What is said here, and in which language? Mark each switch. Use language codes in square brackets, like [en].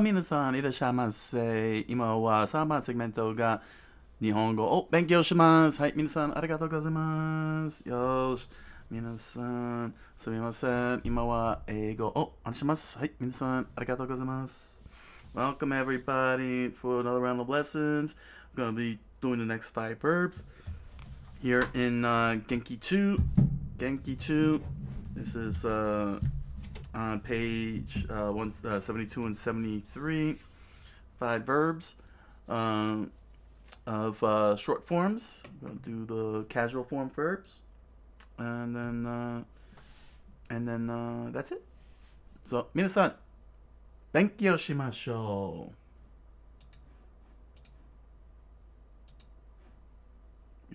[ja] 皆さん、いらっしゃいませ。今は3番セグメントが日本語を勉強します。はい、皆さん、ありがとうございます。よし。皆さん、すみません。今は英語を話します。はい、皆さん、ありがとうございます。 [en] Welcome everybody for another round of lessons. I'm going to be doing the next 5 verbs here in Genki 2. Genki 2. This is on page 72 and 73, 5 verbs of short forms. I'm going to do the casual form verbs, and then that's it. [ja] So, 皆さん、勉強しましょう。